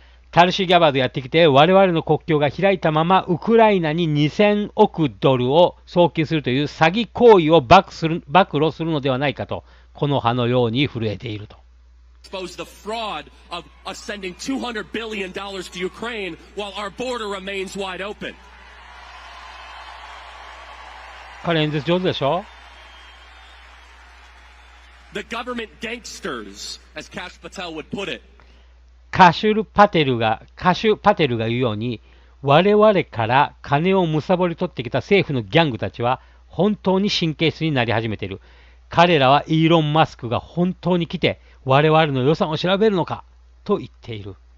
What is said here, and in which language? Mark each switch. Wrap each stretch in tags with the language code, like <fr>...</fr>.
<ja>タルシー・ギャバードやってきて、我々の国境が開いたまま、ウクライナに2000億ドルを送金するという詐欺行為を暴露するのではないかと、この葉のように震えていると。</ja> <en>expose the fraud of us sending $200 billion to Ukraine while our border remains wide open.</en> <ja>彼演説上手でしょ？</ja> <en>The government gangsters, as Kash Patel would put it.</en> <ja>カシュパテルが言うように、我々から金を貪り取ってきた政府のギャングたちは本当に神経質になり始めている。彼らはイーロン・マスクが本当に来て我々の予算を調べるのかと言っている。</ja>